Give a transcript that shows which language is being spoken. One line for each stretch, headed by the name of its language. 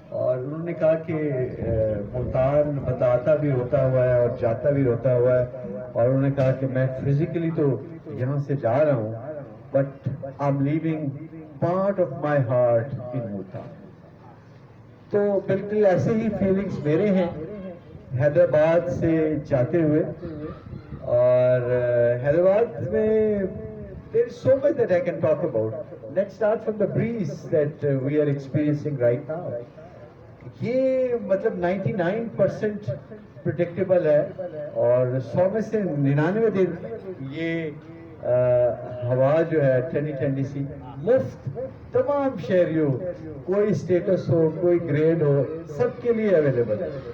Urdu: اور انہوں نے کہا کہ ملتان بتاتا بھی ہوتا ہوا ہے اور جاتا بھی ہوتا ہوا ہے، اور انہوں نے کہا کہ میں فزیکلی تو یہاں سے جا رہا ہوں
English: but I am leaving part of my heart
Urdu: ان ملتان. تو بالکل ایسے ہی فیلنگز میرے ہیں حیدرآباد سے جاتے ہوئے. اور حیدرآباد میں
English: there is so much that I can talk about. Let's start from the breeze that we are experiencing right now.
Urdu: یہ مطلب 99% پریڈکٹیبل ہے، اور 100 میں سے 99 دن یہ ہوا جو ہے ٹھنڈی ٹھنڈی سی مفت تمام شہریوں، کوئی اسٹیٹس ہو کوئی گریڈ ہو، سب کے لیے اویلیبل ہے.